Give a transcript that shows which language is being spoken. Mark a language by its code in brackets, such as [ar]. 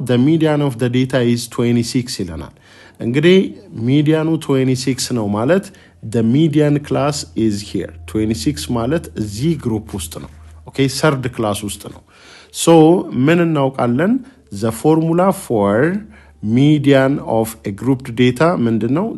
[en] the median of the data is 26 [am] ይለናል። እንግዲህ ሚዲያኑ 26 ነው ማለት [en] the median class is here. [am] 26 ማለት እዚህ ግሩፕ ውስጥ ነው። okay, ሰርድ ክላስ ውስጥ ነው። so ምን እናውቃለን? [en] the formula for median of a grouped data [am] ምንድነው?